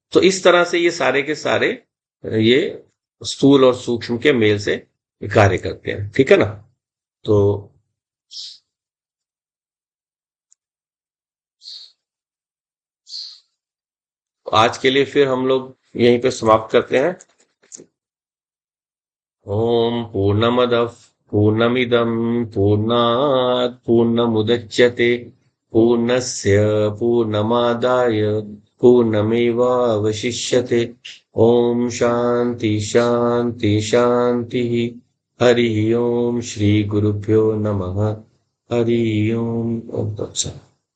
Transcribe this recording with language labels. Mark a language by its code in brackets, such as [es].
[hi] तो इस तरह से ये सारे के सारे ये स्थूल और सूक्ष्म के मेल से कार्य करते हैं, ठीक है ना। तो आज के लिए फिर हम लोग यहीं पे समाप्त करते हैं। [sa] ओम पूर्णमदः पूर्णमिदं पूर्णात् पूर्णमुदच्यते पूर्णस्य पूर्णमादाय पूर्णमेवावशिष्यते। ओम शांति शांति शांति। हरि ओम। श्री गुरुभ्यो नमः। हरि ओम। ओम तत्सत्।